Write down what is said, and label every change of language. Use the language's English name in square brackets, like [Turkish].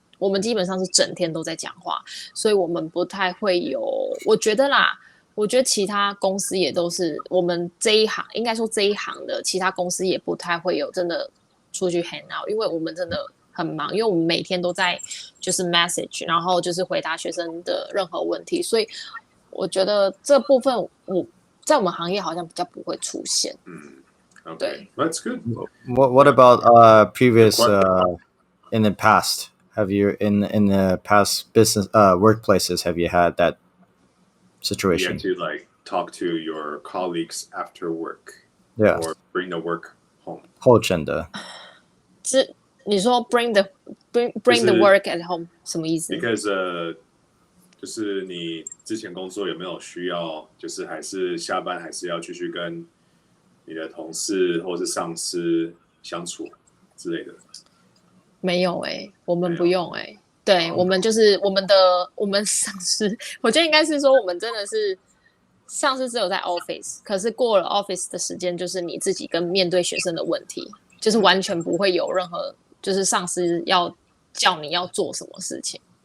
[Chinese] 们基本上是整天都在讲话，所以我们不太会有，我觉得其他公司也都是我们这一行，应该说这一行的其他公司也不太会有真的出去 [English] hang out， [Chinese] 因为我们真的很忙，因为我们每天都在就是 message， 然后就是回答学生的任何问题，所以我觉得这部分在我们行业好像比较不会出现。 [English] Okay. [Chinese] 对 [English] That's good. What about previous in the past? Have you in the past business workplaces have you had that situation? You have to like talk to your colleagues after work. Yeah. Or bring the work home. [Chinese] 后诊的。你说 [English] bring the work at home [Chinese] 什么意思？ [English] Because [Chinese] 就是你之前工作有没有需要，就是还是下班还是要继续跟你的同事或是上司相处之类的？没有我们不用对，我们就是我们上司，我觉得应该是说我们真的是上司只有在 office， 可是过了 office 的时间，就是你自己跟面对学生的问题，就是完全不会有任何就是上司要叫你要做什么事情。